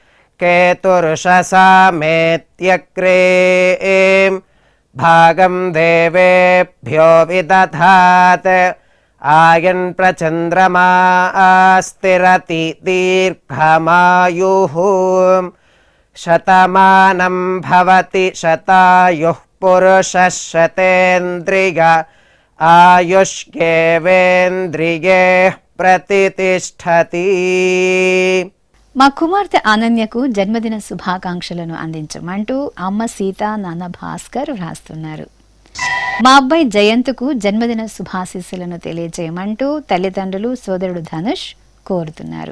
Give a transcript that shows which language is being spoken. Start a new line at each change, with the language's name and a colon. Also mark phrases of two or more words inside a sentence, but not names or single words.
Sanskrit: केतुर्षसामेत्यग्रे भागं देवेभ्यो विदधात् आयन् प्रचन्द्रमा स्थिरति दीर्घमायुः शतमानं भवति शतायुः पुरुषः शतेन्द्रिय आयुष्येवेन्द्रिये प्रतिष्ठति.
Telugu: మా కుమార్తె అనన్యకు జన్మదిన శుభాకాంక్షలను అందించమంటూ అమ్మ సీత నాన్న భాస్కర్ వ్రాస్తున్నారు. మా అబ్బాయి జయంత్కు జన్మదిన శుభాశీస్సులను తెలియజేయమంటూ తల్లిదండ్రులు సోదరుడు ధనుష్ కోరుతున్నారు.